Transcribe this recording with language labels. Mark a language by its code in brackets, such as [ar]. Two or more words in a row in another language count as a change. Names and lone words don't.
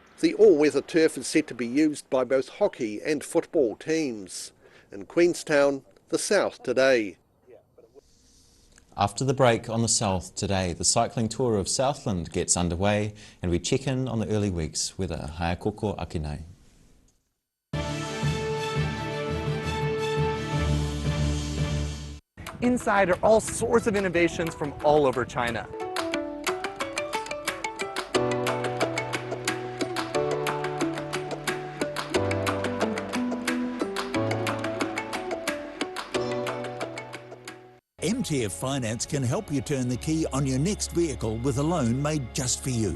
[en] The all-weather turf is set to be used by both hockey and football teams. In Queenstown, the South Today. After the break on the South Today, the cycling tour of Southland gets underway and we check in on the early week's weather. [mi] Hae koko ake nei. [en] Inside are all sorts of innovations from all over China. MTF Finance can help you turn the key on your next vehicle with a loan made just for you.